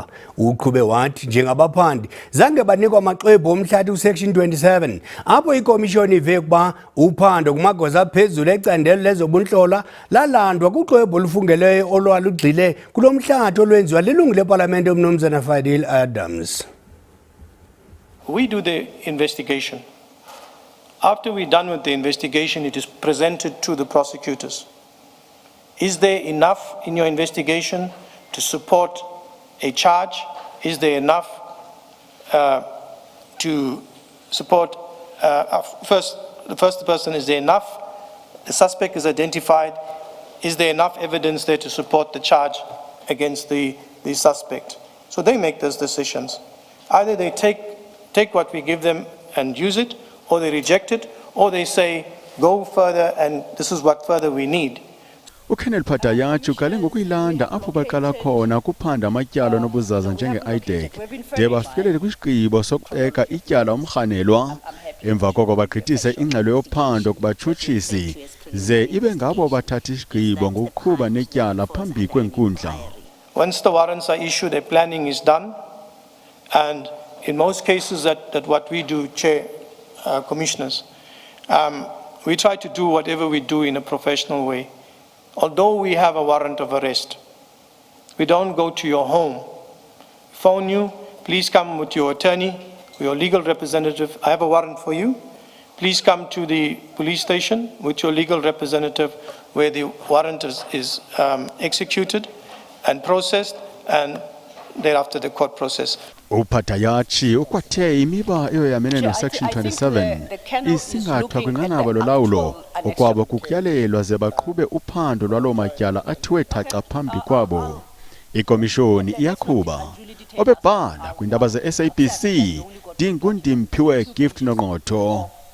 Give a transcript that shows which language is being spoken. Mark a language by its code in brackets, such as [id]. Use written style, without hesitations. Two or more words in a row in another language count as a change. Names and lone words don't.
[xh] Uqhube wathi njengabaphandi zange banikwa amaxwebhu omhlathi uSection 27 apho ikomishoni ive ukuba uphando kumagosa aphezulu ecandelo lezobuntlalo lalandwa kuxwebhu olufungeleyo olwalugxile kulo mhlathi olwenziwa lilungu lepalamente uMnumzana Fadil Adams. [en] We do the investigation. After we're done with the investigation, it is presented to the prosecutors. Is there enough in your investigation to support a charge? Is there enough to support, the first person, is there enough? The suspect is identified. Is there enough evidence there to support the charge against the suspect? So they make those decisions. Either they take what we give them and use it, or they reject it, or they say, go further and this is what further we need. [xh] uKenneth Phadayatsho uqale ngokuyilanda apho baqala khona kuphanda amatyala nobuzaza njenge-IDEC de bafikelele kwisigqibo sokubeka ityala umrhanelwa emva koko bagqithise ingxelo yophando kubatshutshisi ze ibe ngabo bathatha isigqibo ngokuqhuba netyala phambi kwenkundla. [en] Once the warrants are issued, a planning is done, and in most cases that what we do, Chair, Commissioners, we try to do whatever we do in a professional way. Although we have a warrant of arrest, we don't go to your home, phone you, please come with your attorney, your legal representative, I have a warrant for you, please come to the police station with your legal representative where the warrant is executed and processed, and thereafter the court process. [xh] uPhadayatsho ukwathe imiba eyoyamene no-Section 27 isingathwa kwinqanaba lolawulo okwabo kukyalelwa ze baqhube uphando lwaloo matyala athiwe thaca phambi kwabo. Ikomishoni iyaqhuba obebhala kwiindaba ze-SABC Dingundimphiwe Gift Nongqotho.